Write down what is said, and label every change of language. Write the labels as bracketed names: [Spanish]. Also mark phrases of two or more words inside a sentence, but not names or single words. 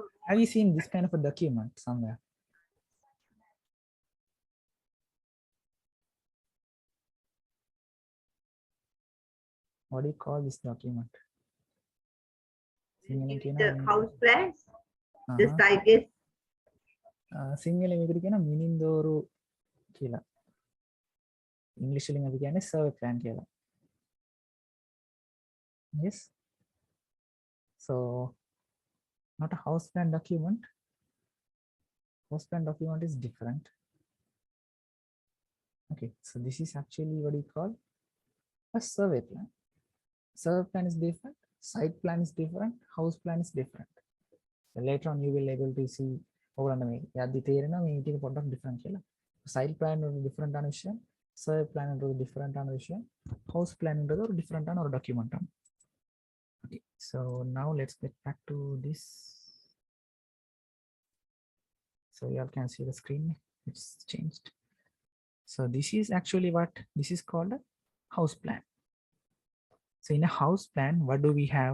[English] Have you seen this kind of a document somewhere? What do you call this document? The house plans. Just I guess. [Sinhala] Single මිනින්දෝරු කියලා. English වලින් අපි කියන්නේ [English] survey plan [Sinhala] කියලා. [English] Yes. So not a house plan document. House plan document is different. Okay, so this is actually what you call a survey plan. Survey plan is different, site plan is different, house plan is different. So later on you will able to see [Sinhala] ඕගොල්ලන්ට මේ යද්දි තේරෙනවා මේ ටික පොඩ්ඩක් different කියලා. [English] Site plan [Tamil] ஒரு different ஆன விஷயம், [English] survey plan [Tamil] ஒரு different ஆன விஷயம், [English] house plan [Tamil] ஒரு different ஆன ஒரு document. [English] Okay, so now let's get back to this. So you all can see the screen, it's changed. So this is actually what this is called a house plan. So in a house plan, what do we have?